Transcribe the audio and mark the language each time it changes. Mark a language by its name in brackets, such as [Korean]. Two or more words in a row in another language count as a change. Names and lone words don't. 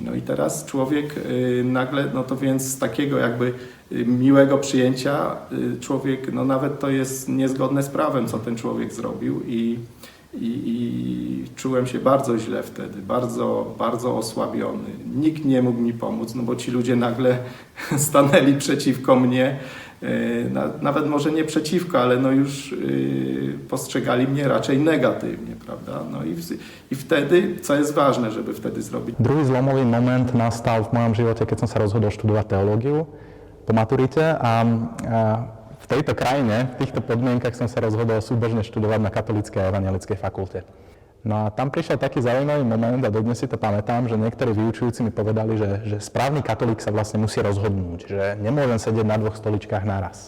[Polish] No i teraz człowiek nagle, no to więc z takiego jakby miłego przyjęcia człowiek, no nawet to jest niezgodne z prawem, co ten człowiek zrobił i czułem się bardzo źle wtedy, bardzo, bardzo osłabiony. Nikt nie mógł mi pomóc, no bo ci ludzie nagle stanęli przeciwko mnie, nawet może nie przeciwko, ale no już postrzegali mnie raczej negatywnie, prawda? No i wtedy, co jest ważne, żeby wtedy zrobiť. [Slovak] Druhý zlomový moment nastal v mojom živote, keď som sa rozhodol študovať teológiu po maturite a v tejto krajine, v týchto podmienkach som sa rozhodol súbežne študovať na katolíckej a evanjelickej fakulte. No a tam prišiel taký zaujímavý moment a dodnes si to pamätám, že niektorí vyučujúci mi povedali, že správny katolík sa vlastne musí rozhodnúť, že nemôžem sedieť na dvoch stoličkách naraz.